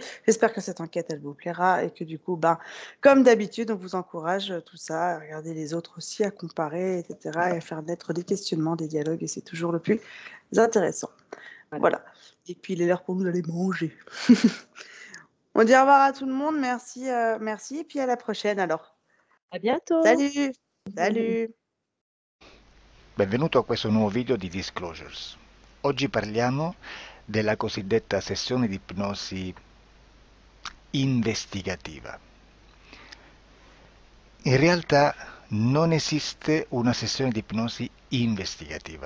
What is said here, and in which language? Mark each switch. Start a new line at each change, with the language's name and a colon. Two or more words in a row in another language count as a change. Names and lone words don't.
French: J'espère que cette enquête, elle vous plaira et que du coup, ben, comme d'habitude, on vous encourage tout ça, à regarder les autres aussi, à comparer, etc. et à faire naître des questionnements, des dialogues. Et c'est toujours le plus intéressant. Voilà. Voilà. Et puis, il est l'heure pour nous d'aller manger. On dit au revoir à tout le monde. Merci, merci. Et puis, à la prochaine alors. À bientôt! Salut! Salut!
Italian: Benvenuto a questo nuovo video di Disclosures. Oggi parliamo della cosiddetta sessione di ipnosi investigativa. In realtà non esiste una sessione di ipnosi investigativa.